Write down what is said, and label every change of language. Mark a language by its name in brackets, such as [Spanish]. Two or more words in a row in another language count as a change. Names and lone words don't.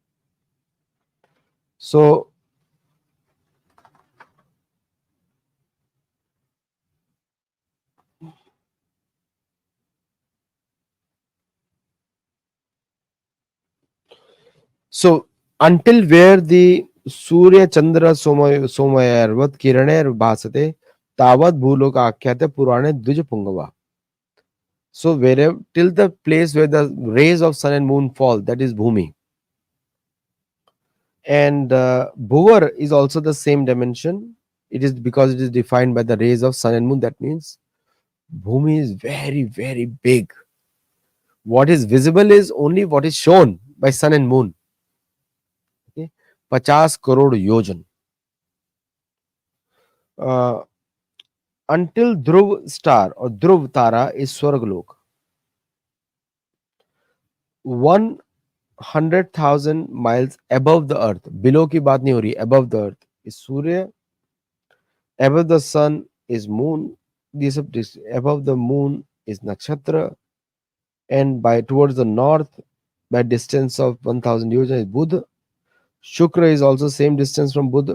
[English] So So until where the [Sanskrit] सूर्य चन्द्र सोमयार्वत् किरणे भासते तावत् भूलोक आख्यते पुराणे द्विज पुङ्गव. [English] So wherever till the place where the rays of sun and moon fall, that is Bhumi. And Bhuvar is also the same dimension. It is because it is defined by the rays of sun and moon. That means Bhumi is very, very big. What is visible is only what is shown by sun and moon. Okay? 50 crore yojan. Uh, until Dhruv star or Dhruv Tara is Swargalok. 100,000 miles above the earth. [Hindi] Below की बात नहीं हो रही. [English] Above the earth is Surya. Above the sun is moon. Above the moon is Nakshatra. And by towards the north, by distance of 1,000 yojana is Buddha. Shukra is also same distance from Buddha.